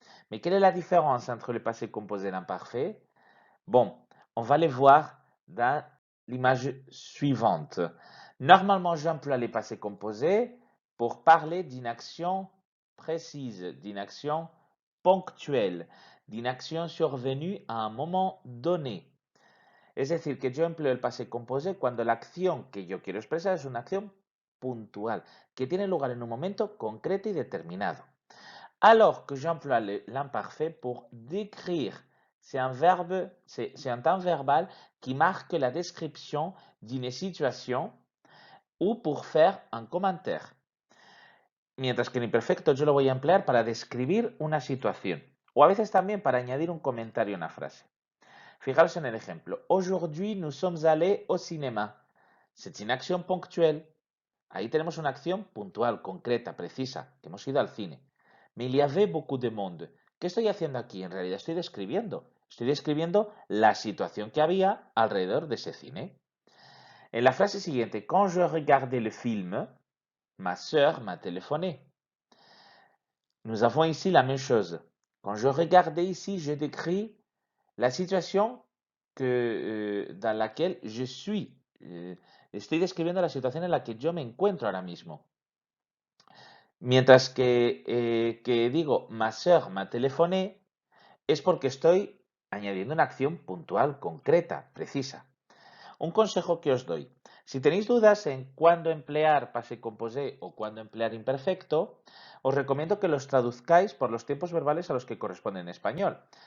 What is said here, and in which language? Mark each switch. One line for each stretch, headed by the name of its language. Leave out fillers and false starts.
French: Mais quelle est la différence entre le passé composé et l'imparfait? Bon, on va les voir dans l'image suivante. Normalement, j'emploie les passés composés pour parler d'une action précise, d'une action ponctuelle, d'une action survenue à un moment donné.
Spanish: Es decir, que yo empleo el pase composé cuando la acción que yo quiero expresar es una acción puntual, que tiene lugar en un momento concreto y determinado.
French: Alors que j'emploie l'imparfait pour décrire, c'est un temps verbal qui marque la description d'une situation ou pour faire un commentaire.
Spanish: Mientras que el imperfecto yo lo voy a emplear para describir una situación o a veces también para añadir un comentario a una frase. Fijaros en el ejemplo.
French: Aujourd'hui, nous sommes allés au cinéma. C'est une action ponctuelle.
Spanish: Ahí tenemos una acción puntual, concreta, precisa, que hemos ido al cine.
French: Mais il y avait beaucoup de monde.
Spanish: ¿Qué estoy haciendo aquí? En realidad estoy describiendo. Estoy describiendo la situación que había alrededor de ese cine. En la frase siguiente,
French: quand je regardais le film, ma sœur m'a téléphoné. Nous avons ici la même chose. Quand je regardais ici, je décris la situation dans laquelle je suis.
Spanish: Estoy describiendo la situación en la que yo me encuentro ahora mismo. Mientras que digo,
French: ma sœur m'a téléphoné,
Spanish: es porque estoy añadiendo una acción puntual, concreta, precisa. Un consejo que os doy. Si tenéis dudas en cuándo emplear passé composé o cuándo emplear imperfecto, os recomiendo que los traduzcáis por los tiempos verbales a los que corresponden en español.